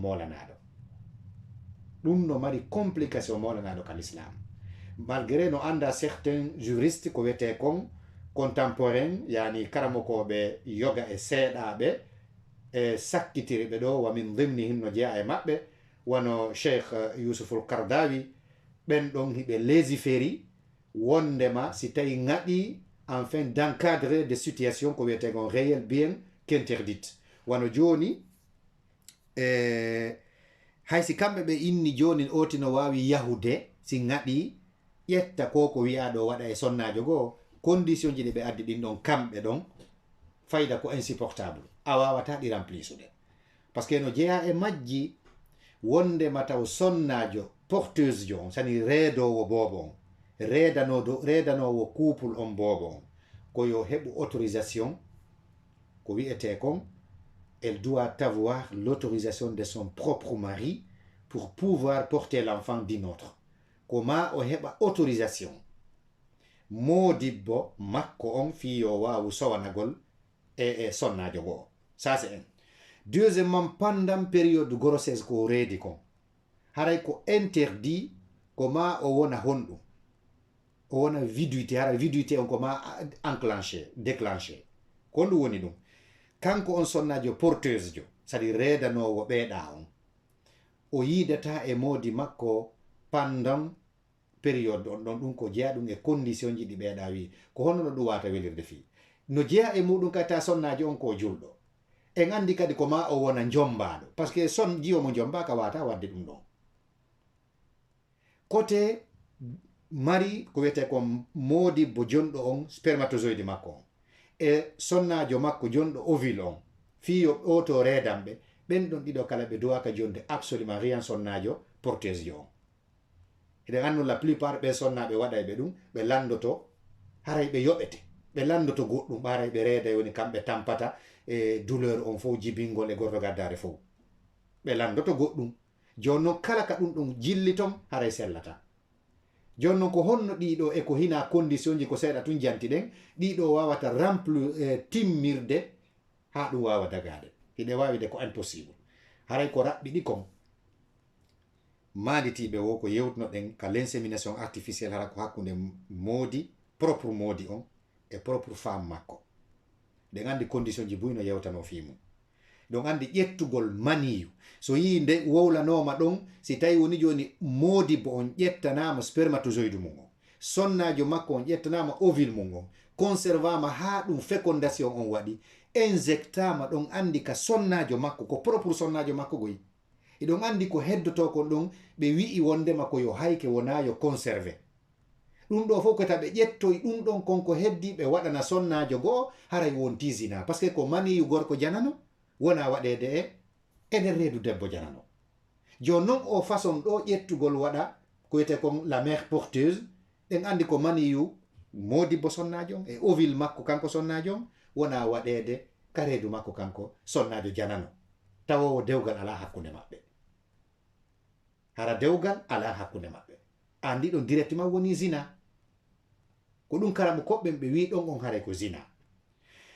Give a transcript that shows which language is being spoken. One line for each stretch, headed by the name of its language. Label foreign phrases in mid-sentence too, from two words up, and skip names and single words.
Fula: molanaɗo, ɗum no mari complication molanaɗo kal islam, malgré no anda
French: certains juristes
Fula: ko wiyete kon contemporain yani karamokoɓe yoga e seeɗaɓe e sakkitiriɓe ɗo wa min dimnihim no jeeya e maɓɓe wano cheikh Youssouful Kardawi ɓen ɗon hiɓe légiféri wondema si tawi ngaɗi
French: enfin d'encadrer des situations
Fula: ko wiyete kon
French: réel bien qu'interdite.
Fula: wano joni haysi kamɓe ɓe inni joni oti no wawi yahude si ngaɗi ƴetta ko wiyaɗo waɗa e sonnajo goo condition ji ɗi ɓe addi ɗin ɗon kamɓe ɗon fayda ko insupportable a wawata ɗi remplisude
French: par ce que
Fula: no jeeya e majji wondema taw sonnajo porteuse jo on sani reedowo bobo on reedanowo couple on bobo on ko yo heɓu autorisation ko wiyete kon
French: elle doit avoir l'autorisation de son propre mari pour pouvoir porter l'enfant d'un autre.
Fula: Koma o heɓa autorisation modibbo makko on fiyo wawu sowanagol e sonnajo goo.
French: Ça c'est un. Deuxièmement, pendant période de grossesse
Fula: ko reedi kon haray ko interdit koma o wona honɗum o wona viduité hara viduité on koma déclenché ko ɗum woni ɗum kanko on sonnajo porteuse jo sadi reedanowo ɓeeɗa on o yidata e modi makko
French: pendant période
Fula: on ɗon ɗum ko jeeya ɗum e condition ji ɗi ɓeeɗa wi ko hono no ɗum wata welirde fi no jeeya e muɗum kadi ta sonnajo on ko julɗo en andi kadi ko ma o wona jombaɗo
French: par ce que son
Fula: jiyo mo jomba ka wata wadde ɗum ɗon côté mari ko wiyete ko modibbo jonɗo on spermatozoïde makko on e sonnajo makko jonɗo ovule on fiyo oto reedanɓe ɓen ɗon ɗiɗo kala ɓe dowaka jonde
French: absolument rien
Fula: sonnajo porteuse jo on eɗen andu
French: la plupart
Fula: ɓe sonnaɓe waɗa ɓe ɗum ɓe landoto haray ɓe yoɓete ɓe landoto goɗɗum ɓaray ɓe reeda woni kamɓe tampata e douleur on fof jibingol e gorto gaddare fof ɓe landoto goɗɗum jonnon kala ka ɗum ɗum jilli ton haray sellata jonnon ko honno ɗiɗo e ko hina condition ji ko seeɗa tun janti ɗen ɗiɗo wawata timmirde ha ɗum wawa dagade hiɗe wawi de ko impossible haray ko raɓɓiɗi kon maaditiɓe wo ko yewtuno ɗen ka
French: l'insémination artificielle
Fula: hara ko hakkude moodi propre moodi on e
French: propre femme
Fula: makko ɗen andi condition ji buyno yewtano fimu ɗon andi ƴettugol maniyu so yi nde wowlanoma ɗon si tawi woni joni modibbo on ƴettanama spermatozoïde mum on sonnajo makko on ƴettanama ovule mum on conservama ha ɗum fécondation on waɗi injectama ɗon andi ka sonnajo makko ko propre sonnajo makko goyi eɗon andi ko heddoto kon ɗon ɓe wi'i wondema ko yo hayke wona yo conservé ɗum ɗo fof ko taɓe ƴettoy ɗum ɗon konko heddi ɓe waɗana sonnajo goo haray wonti zina
French: par ce que
Fula: ko maniyu gorko janano wona waɗede e nder reedu debbo janano joni noon o façon ɗo ƴettugol waɗa ko wiyete kon
French: la mère porteuse
Fula: ɗen andi ko maniyu modibbo sonnajo on e ovule makko kanko sonnajo on wona waɗede ka reedu makko kanko sonnajo janano tawowo dewgal ala hakkunde maɓɓe hara dewgal ala hakkunde maɓɓe andi ɗon directement woni zina ko ɗum karamu koɓɓen ɓe wi ɗon on haray ko zina